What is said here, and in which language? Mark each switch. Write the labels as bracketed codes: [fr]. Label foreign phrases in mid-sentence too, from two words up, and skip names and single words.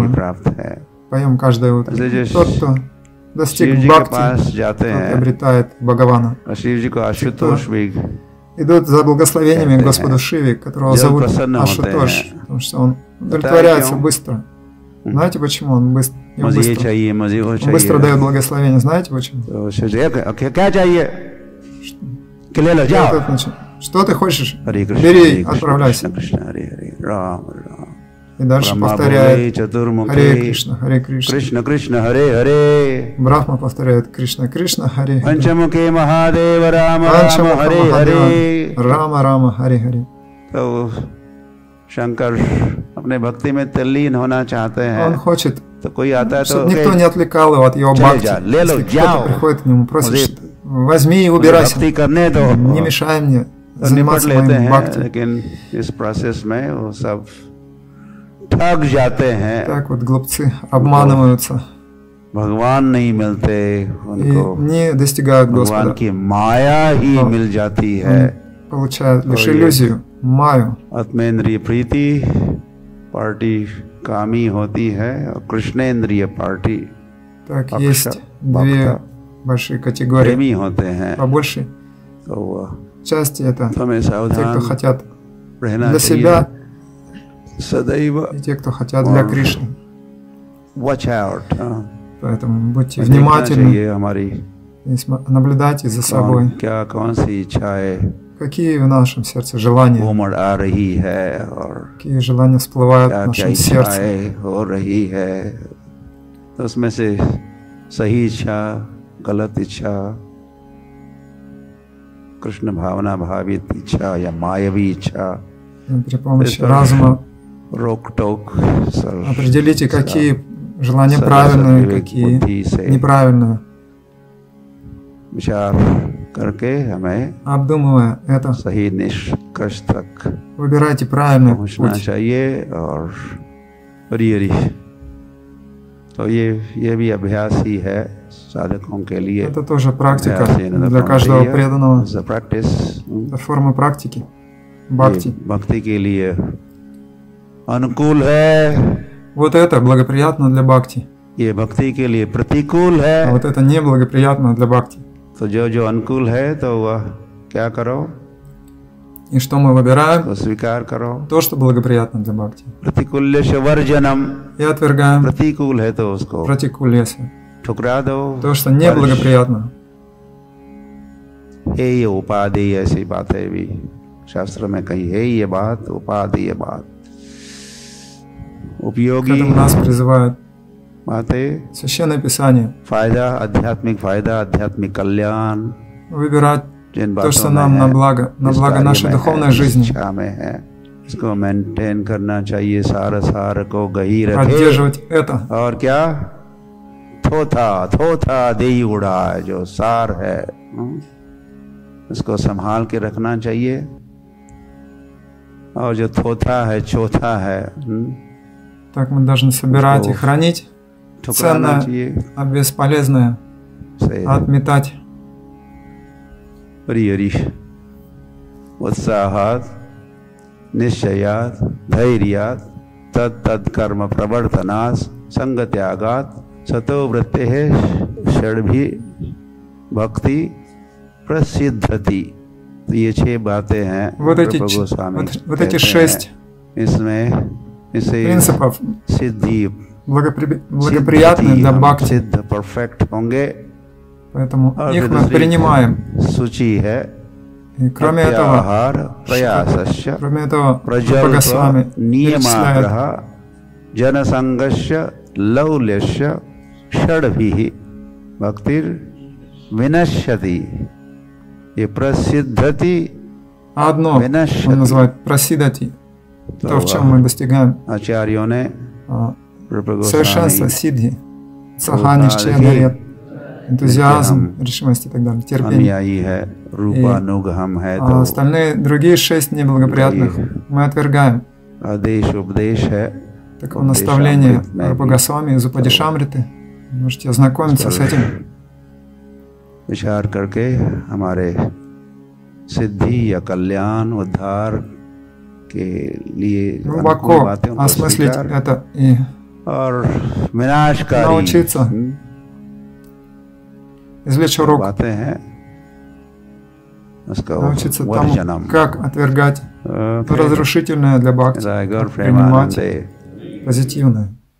[hi] भगवान भी [ru] мы [hi] प्राप्त है। [ru] поем каждое утро. Здесь Тот, кто [hi] शिव [ru] достиг [hi] जी के [ru] бхакти, [hi] पास जाते [ru] тот [hi] हैं [ru] обретает Бхагавана. [hi] और शिव जी को आशुतोष भी [ru] Идут за благословениями [hi] कहते [ru] Господу [hi] हैं। [ru] Шиве, которого [hi] जब [ru] зовут [hi] प्रसन्न होते [ru] Ашутош, [hi] हैं। [ru] потому что он удовлетворяется [hi] क्यों? [ru] быстро. Знаете почему? Он ему [hi] मुझे ये [ru] быстро, [hi] चाहिए, मुझे वो [ru] он быстро [hi] चाहिए। [ru] дает благословение. Знаете почему? [hi] तो शिव जी क्या चाहिए कि ले लो जाओ। [ru] Вот это значит, что ты хочешь? [sa] हरे कृष्ण [ru] Бери, [sa] हरे कृष्ण [ru] отправляйся. [sa] कृष्ण कृष्ण हरे हरे राम राम। [ru] И дальше [hi] ब्रह्मा [ru] повторяет [hi] बोले चतुर्मुखे [ru] Харе Кришна, Харе Кришна. [sa] कृष्ण कृष्ण हरे हरे। [ru] Брахма повторяет Кришна, Кришна, Харе Харе. [sa] पंचमुखे महादेव राम राम [ru] Панчамуха [sa] हरे हरे। [ru] Махадева, Рама, Рама, Харе Харе. [hi] तो शंकर अपने भक्ति में तल्लीन होना चाहते [ru] Он [hi] हैं, [ru] хочет, [hi] तो कोई आता है तो [ru] чтобы никто не отвлекал его от его [hi] चले [ru] бхакти. [hi] जा, ले लो, [ru] Если [hi] जाओ. [ru] кто-то приходит к нему, просит, [hi] मुझे- [ru] что возьми и [hi] मुझे [ru] убирайся, [hi] भक्ति करने दो, [ru] не мешай мне [hi] तो निपट [ru] заниматься [hi] लेते [ru] моим [hi] हैं। [ru] бхакти. [hi] लेकिन इस प्रोसेस में वो सब ठग जाते हैं। [ru] Так вот глупцы обманываются [hi] भगवान नहीं मिलते, [ru] и [hi] उनको [ru] не достигают [hi] भगवान [ru] Господа. [hi] की माया ही हाँ। मिल जाती है। [ru] Они получают лишь [hi] ये- [ru] иллюзию, майю. [hi] आत्मेंद्रिय प्रीति पार्टी कामी होती है और कृष्णेंद्रिय पार्टी [ru] Так, Акша, есть Бхакта. две большие категории. [hi] प्रेमी होते हैं। [ru] По большей [hi] तो वह [ru] части это [hi] हमें [ru] те, кто [hi] सावधान [ru] хотят [hi] रहना [ru] для [hi] चाहिए। [ru] себя, [hi] सदैव [ru] и те, кто хотят для [hi] और [ru] Кришны. [en] watch out, [ru] Поэтому будьте [hi] देखना [ru] внимательны [hi] चाहिए हमारी [ru] и наблюдайте за собой, [hi] कौन सी इच्छाएं [ru] какие в нашем сердце желания, [hi] उमड़ आ रही है और [ru] какие желания всплывают в [hi] क्या क्या [ru] нашем сердце. [hi] इच्छाएं हो रही है। तो उसमें से सही इच्छा, गलत इच्छा, कृष्ण भावना भावित इच्छा या मायावी इच्छा, [ru] И при помощи [hi] Это- [ru] разума [hi] रोक टोक [ru] определите, какие желания [hi] सदा [ru] правильные, [hi] सविवेक [ru] какие [hi] बुद्धि से [ru] неправильные. [hi] विचार करके हमें [ru] Обдумывая это, [hi] सही निष्कर्ष तक [ru] выбирайте правильный [hi] पहुंचना [ru] путь. [hi] चाहिए। और हरी तो ये भी अभ्यास ही है साधकों के लिए। [ru] Это тоже практика [hi] अभ्यास ही [ru] для каждого преданного. [en] the practice, [ru] Это форма практики, бхакти. [hi] ये भक्ति के लिए अनुकूल है, [ru] Вот это благоприятно для бхакти, [hi] ये भक्ति के लिए प्रतिकूल [ru] а [hi] है। [ru] вот это неблагоприятно для бхакти. [hi] तो जो अनुकूल है तो वह क्या करो, [ru] И что мы выбираем? [hi] तो स्वीकार करो। [ru] То, что благоприятно для бхакти. [sa] प्रतिकूल्यस्य वर्जनम, [ru] И отвергаем [hi] प्रतिकूल है तो उसको [ru] пратикульяся. [hi] ठुकरा दो। [ru] То, что неблагоприятно. [hi] हे उपाधि, ऐसी बातें भी शास्त्र में कही है। ये बात उपाधि, ये बात उपयोगी [ru] нас призывает [hi] बातें, [ru] Священное Писание. [hi] फायदा, आध्यात्मिक कल्याण, [ru] Выбирать [hi] जिन [ru] то, что [hi] बातों [ru] нам [hi] में [ru] на [hi] है, [ru] благо [hi] इस कार्य [ru] нашей [hi] में [ru] духовной [hi] है, इस [ru] жизни. [hi] इच्छा में है, इसको मेंटेन करना चाहिए। सार को गही रखे। [ru] Поддерживать это. [hi] और क्या? थोथा देई उड़ा है, जो सार है उसको संभाल के रखना चाहिए। और जो थोथा है, चौथा है, [ru] Так мы должны собирать и хранить [hi] ठुकराना [ru] ценное, [hi] चाहिए, [ru] а бесполезное [hi] से [ru] отметать. [sa] हरि उत्साहात निश्चयात धैर्यात तद कर्म प्रवर्तनात् संगत्यागात सतो वृत्ते षड्भी भक्ति प्रसिद्धति। [hi] तो ये 6 बातें हैं। [ru] Вот эти 6 [hi] इसमें [ru] принципов [hi] सिद्धि [ru] благоприятны для бхакти. [hi] सिद्ध परफेक्ट होंगे। [ru] Поэтому их мы принимаем. [hi] सूची है। [ru] И кроме этого, Госвами перечисляет [sa] जनसंगस्य लौल्यस्य षड्भिः भक्तिर विनश्यति। [hi] ये प्रसिद्धति [ru] одно он называет прасидати, то, в чем мы достигаем [hi] आचार्यों ने [ru] совершенства сиддхи, саханишчая дарет, энтузиазм, решимость и так далее, терпение. А остальные другие 6 неблагоприятных мы отвергаем. Такое наставление Рупа Госвами из Упадишамриты. Можете ознакомиться с этим. [hi] विचार करके हमारे सिद्धि या कल्याण उद्धार के लिए [ru] глубоко осмыслить это и научиться извлечь урок, научиться тому, как отвергать разрушительное для бхакти, принимать позитивное.